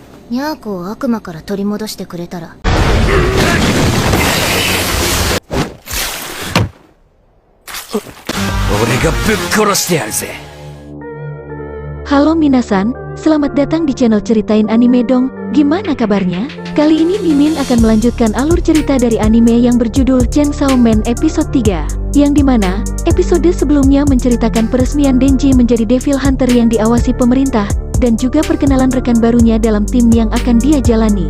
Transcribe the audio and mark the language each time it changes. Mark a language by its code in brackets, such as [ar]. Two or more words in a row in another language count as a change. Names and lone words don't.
[ja] ニャーコを悪魔から取り戻してくれたら。俺がぶっ殺してやるぜ。 [id] Halo Minasan, selamat datang di channel Ceritain Anime Dong. Gimana kabarnya? Kali ini Mimin akan melanjutkan alur cerita dari anime yang berjudul Chainsaw Man episode 3, yang dimana episode sebelumnya menceritakan peresmian Denji menjadi [en] Devil Hunter [id] yang diawasi pemerintah, dan juga perkenalan rekan barunya dalam tim yang akan dia jalani.